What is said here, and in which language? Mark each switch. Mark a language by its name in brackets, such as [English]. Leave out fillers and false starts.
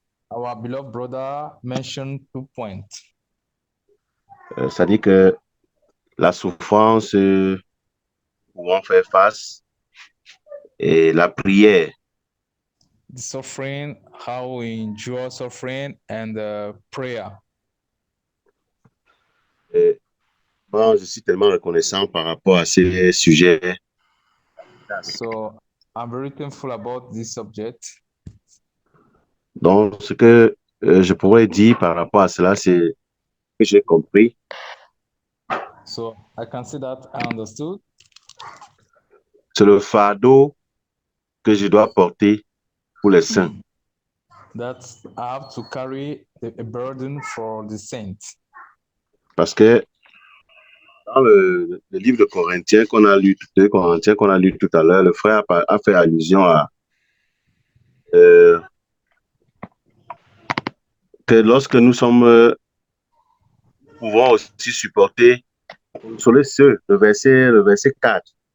[English] Our beloved brother mentioned 2 points. [French] C'est-à-dire que la souffrance où on fait face et la prière. [English] The suffering, how we endure suffering, and prayer. [French] Bon, je suis tellement reconnaissant par rapport à ces sujets. [English] So I'm very thankful about this subject. [French] Donc, ce que je pourrais dire par rapport à cela, c'est que j'ai compris. [English] So I can say that I understood. [French] C'est le fardeau que je dois porter pour les saints. [English] That I have to carry a burden for the saints. [French] Parce que dans le livre de Corinthiens qu'on a lu, 2 Corinthiens qu'on a lu tout à l'heure, le frère a fait allusion à que lorsque nous pouvons aussi supporter, consoler ceux, le verset 4.